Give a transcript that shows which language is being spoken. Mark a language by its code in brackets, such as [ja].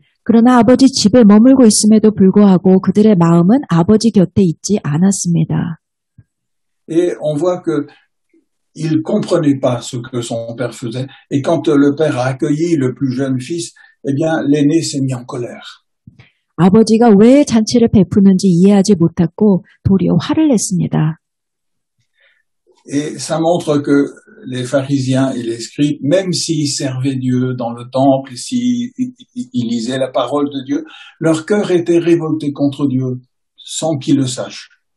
[ko] 그러나 아버지 집에 머물고 있음에도 불구하고 그들의 마음은 아버지 곁에 있지 않았습니다. [fr] Et on voit que il comprenait pas ce que son père faisait. Et quand le père a accueilli le plus jeune fils, eh bien, l'aîné s'est mis en colère. [ko] 아버지가 왜 잔치를 베푸는지 이해하지 못했고 도리어 화를 냈습니다. [fr] Et ça montre que les pharisiens et les scribes, même s'ils servaient Dieu dans le temple, s'ils lisaient la parole de Dieu, leur cœur était révolté contre Dieu sans qu'ils le sachent.